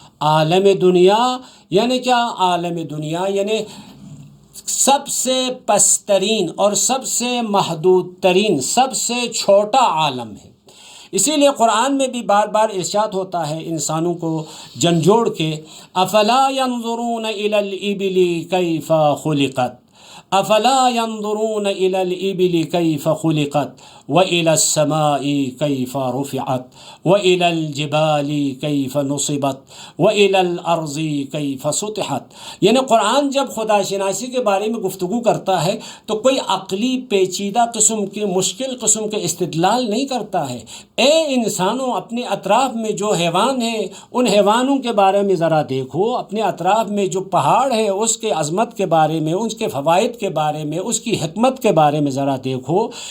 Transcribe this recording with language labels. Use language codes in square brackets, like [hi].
[ur] عالم دنیا یعنی کیا؟ عالم دنیا یعنی سب سے پسترین اور سب سے محدود ترین، سب سے چھوٹا عالم ہے۔ اسی لیے قرآن میں بھی بار بار ارشاد ہوتا ہے انسانوں کو جھنجھوڑ کے [ar] افلا ينظرون الى الابل كيف خلقت، افلا ينظرون الى الابل كيف خلقت والى السماء كيف رفعت والى الجبال كيف نصبت والى الارض كيف سطحت. [ur] یعنی قرآن جب خدا شناسی کے بارے میں گفتگو کرتا ہے تو کوئی عقلی پیچیدہ قسم کے مشکل قسم کے استدلال نہیں کرتا ہے. اے انسانوں، اپنے اطراف میں جو حیوان ہیں ان حیوانوں کے بارے میں ذرا دیکھو، اپنے اطراف میں جو پہاڑ ہے اس کے عظمت کے بارے میں، اس کے فوائد کے بارے میں، اس کی حکمت کے بارے میں ذرا دیکھو.